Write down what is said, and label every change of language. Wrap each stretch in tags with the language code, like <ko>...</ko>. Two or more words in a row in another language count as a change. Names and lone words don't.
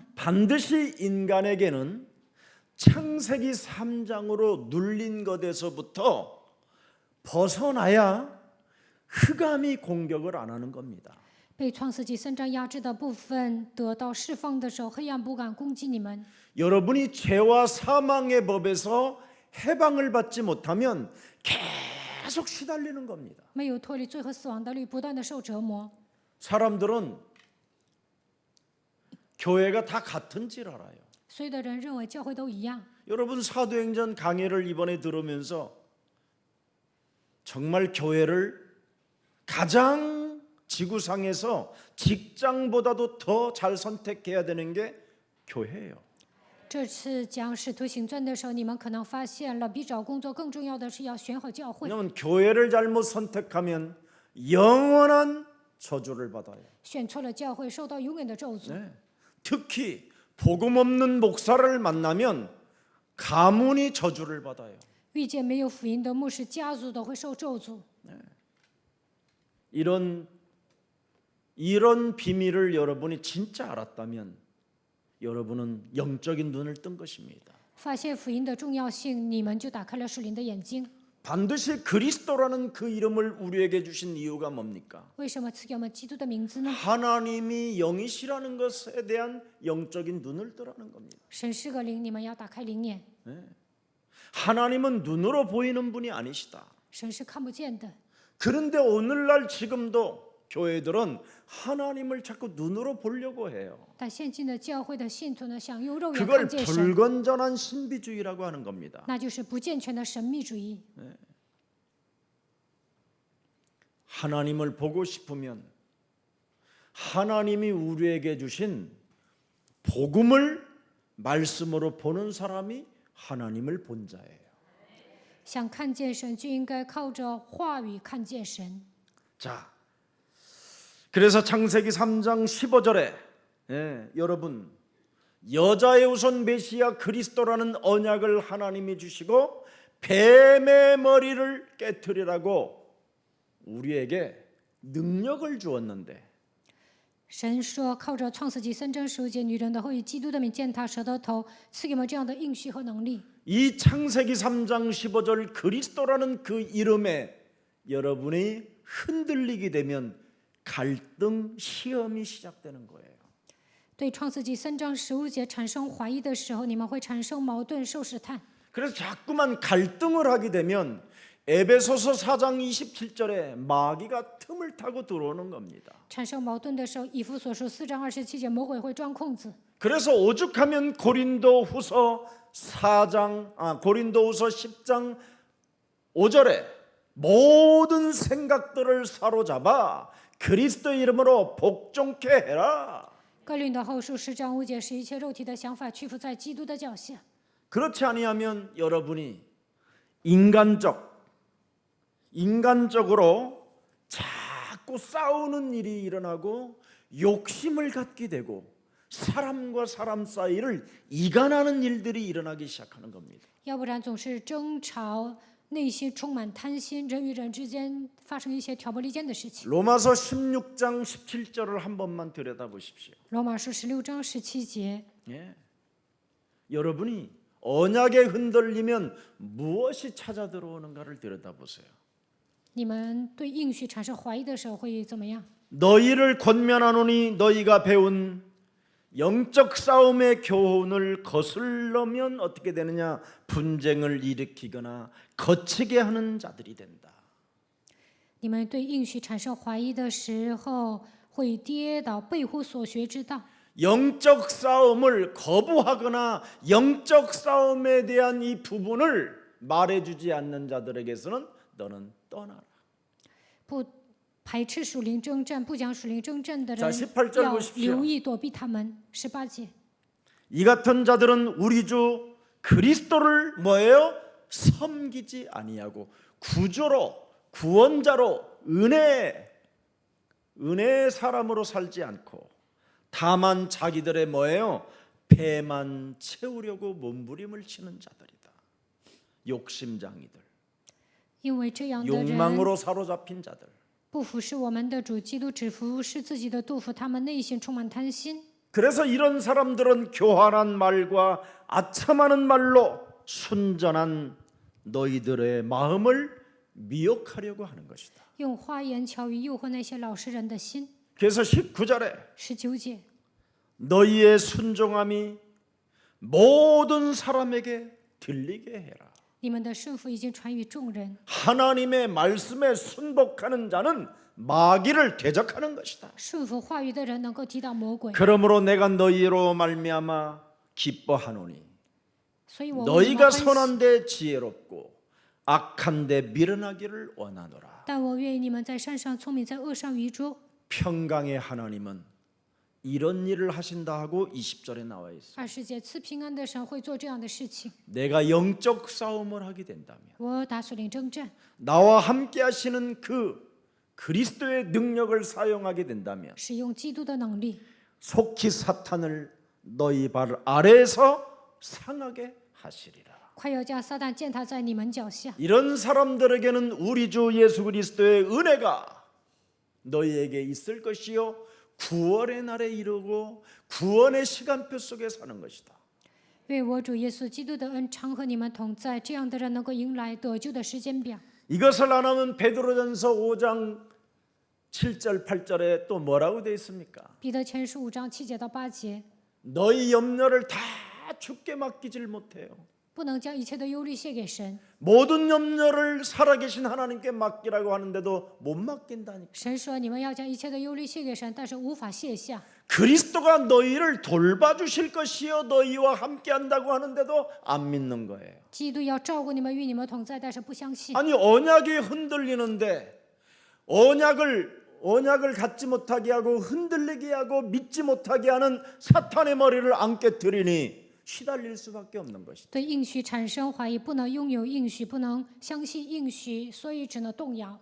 <ko>반드시 인간에게는 창세기 3장으로 눌린 것에서부터 벗어나야 흑암이 공격을 안 하는 겁니다.</ko> <zh>被创世纪3章压制的部分得到释放的时候，黑暗不敢攻击你们。</zh> <ko>여러분이 죄와 사망의 법에서 해방을 받지 못하면 계속 시달리는 겁니다.</ko> <zh>没有脱离罪和死亡的律，不断的受折磨。</zh> <ko>사람들은 교회가 다 같은 줄 알아요.</ko> <zh>所有的人认为教会都一样。</zh> <ko>여러분 사도행전 강해를 이번에 들으면서 정말 교회를 가장 지구상에서 직장보다도 더 잘 선택해야 되는 게 교회예요.</ko> <zh>这次讲使徒行传的时候，你们可能发现了，比找工作更重要的是要选好教会。</zh> <ko>왜냐하면 교회를 잘못 선택하면 영원한 저주를 받아요.</ko> <zh>选错了教会，受到永远的咒诅。</zh> <ko>네. 특히 복음 없는 목사를 만나면 가문이 저주를 받아요.</ko> <zh>遇见没有福音的牧师，家族都会受咒诅。</zh> <ko>이런 비밀을 여러분이 진짜 알았다면 여러분은 영적인 눈을 뜬 것입니다.</ko> <zh>发现福音的重要性，你们就打开了属灵的眼睛。</zh> <ko>반드시 그리스도라는 그 이름을 우리에게 주신 이유가 뭡니까?</ko> <zh>为什么赐给我们基督的名字呢？</zh> <ko>하나님이 영이시라는 것에 대한 영적인 눈을 뜨라는 겁니다.</ko> <zh>神是个灵，你们要打开灵眼。</zh> <ko>하나님은 눈으로 보이는 분이 아니시다.</ko> <zh>神是看不见的，</zh> <ko>그런데 오늘날 지금도 교회들은 하나님을 자꾸 눈으로 보려고 해요.</ko> <zh>但现今的教会的信徒呢，想用肉眼</zh> <ko>그걸</ko> <zh>看见神，</zh> <ko>불건전한 신비주의라고 하는 겁니다.</ko> <zh>那就是不健全的神秘主义。</zh> <ko>하나님을 보고 싶으면 하나님이 우리에게 주신 복음을 말씀으로 보는 사람이 하나님을 본 자예요.</ko> <zh>想看见神，就应该靠着话语看见神。</zh> <ko>자, 그래서 창세기 3장 15절에 여러분 여자의 우선 메시아 그리스도라는 언약을 하나님이 주시고 뱀의 머리를 깨트리라고 우리에게 능력을 주었는데</ko> <zh>神说，靠着创世纪3章15节，女人的后裔基督的名践踏蛇的头，赐给我们这样的应许和能力。</zh> <ko>이 창세기 3장 15절 그리스도라는 그 이름에 여러분이 흔들리게 되면 갈등 시험이 시작되는 거예요.</ko> <zh>对创世纪3章15节产生怀疑的时候，你们会产生矛盾，受试探。</zh> <ko>그래서 자꾸만 갈등을 하게 되면 에베소서 4장 27절에 마귀가 틈을 타고 들어오는 겁니다.</ko> <zh>产生矛盾的时候，以弗所书4章27节，魔鬼会钻空子。</zh> <ko>그래서 오죽하면 고린도후서 10장 5절에 모든 생각들을 사로잡아 그리스도의 이름으로 복종케 해라.</ko> <zh>哥林多后书10章5节，使一切肉体的想法屈服在基督的脚下。</zh> <ko>그렇지 아니하면 여러분이 인간적으로 자꾸 싸우는 일이 일어나고 욕심을 갖게 되고 사람과 사람 사이를 이간하는 일들이 일어나기 시작하는 겁니다.</ko> <zh>要不然总是争吵，内心充满贪心，人与人之间发生一些挑拨离间的事情。</zh> <ko>로마서 16장 17절을 한 번만 들여다보십시오.</ko> <zh>罗马书16章17节，</zh> <ko>예. 여러분이 언약에 흔들리면 무엇이 찾아 들어오는가를 들여다보세요.</ko> <zh>你们对应许产生怀疑的时候会怎么样？</zh> <ko>너희를 권면하노니 너희가 배운 영적 싸움의 교훈을 거슬러면 어떻게 되느냐? 분쟁을 일으키거나 거치게 하는 자들이 된다.</ko> <zh>你们对应许产生怀疑的时候会跌倒，背乎所学之道。</zh> <ko>영적 싸움을 거부하거나 영적 싸움에 대한 이 부분을 말해주지 않는 자들에게서는 너는 떠나라.</ko> <zh>不排斥属灵征战，不讲属灵征战的</zh> <ko>자</ko> <zh>人</zh> <ko>18절</ko> <zh>要</zh> <ko>보십시오.</ko> <zh>留意躲避他们。18节，</zh> <ko>이 같은 자들은 우리 주 그리스도를 뭐예요? 섬기지 아니하고 구조로 구원자로 은혜의 사람으로 살지 않고 다만 자기들의 뭐예요? 배만 채우려고 몸부림을 치는 자들이다. 욕심장이들,</ko> <zh>因为这样的人</zh> <ko>욕망으로 사로잡힌 자들.</ko> <zh>不服侍我们的主基督，只服侍自己的肚腹，他们内心充满贪心。</zh> <ko>그래서 이런 사람들은 교활한 말과 아첨하는 말로 순전한 너희들의 마음을 미혹하려고 하는 것이다.</ko> <zh>用花言巧语诱惑那些老实人的心。</zh> <ko>그래서 19절에</ko> <zh>19节，</zh> <ko>너희의 순종함이 모든 사람에게 들리게 해라.</ko> <zh>你们的顺服已经传于众人。</zh> <ko>하나님의 말씀에 순복하는 자는 마귀를 대적하는 것이다.</ko> <zh>顺服话语的人能够抵挡魔鬼。</zh> <ko>그러므로 내가 너희로 말미암아 기뻐하노니</ko> <zh>所以我为你们</zh> <ko>너희가</ko> <zh>欢喜，</zh> <ko>선한데 지혜롭고 악한데 미련하기를 원하노라.</ko> <zh>但我愿意你们在山上聪明，在恶上愚拙。</zh> <ko>평강의 하나님은 이런 일을 하신다 하고 20절에 나와 있어요.</ko> <zh>20 节，赐平安的神会做这样的事情。</zh> <ko>내가 영적 싸움을 하게 된다면</ko> <zh>我打属灵征战，</zh> <ko>나와 함께 하시는 그 그리스도의 능력을 사용하게 된다면</ko> <zh>使用基督的能力，</zh> <ko>속히 사탄을 너희 발 아래에서 상하게 하시리라.</ko> <zh>快要将撒旦践踏在你们脚下。</zh> <ko>이런 사람들에게는 우리 주 예수 그리스도의 은혜가 너희에게 있을 것이요 구원의 날에 이르고 구원의 시간표 속에 사는 것이다.</ko> <zh>愿我主耶稣基督的恩常和你们同在，这样的人能够迎来得救的时间表。</zh> <ko>이것을 안 하면 베드로전서 5장 7절 8절에 또 뭐라고 되어 있습니까?</ko> <zh>彼得前书5章7节到8节，</zh> <ko>너희 염려를 다 주께 맡기질 못해요.</ko> <zh>不能将一切的忧虑卸给神。</zh> <ko>모든 염려를 살아계신 하나님께 맡기라고 하는데도 못 맡긴다니까.</ko> <zh>神说你们要将一切的忧虑卸给神，但是无法卸下。</zh> <ko>그리스도가 너희를 돌봐주실 것이요 너희와 함께한다고 하는데도 안 믿는 거예요.</ko> <zh>基督要照顾你们，与你们同在，但是不相信。</zh> <ko>아니 언약이 흔들리는데 언약을 갖지 못하게 하고 흔들리게 하고 믿지 못하게 하는 사탄의 머리를 안 깨뜨리니 시달릴 수밖에 없는 것이다.</ko> <zh>对应许产生怀疑，不能拥有应许，不能相信应许，所以只能动摇。</zh>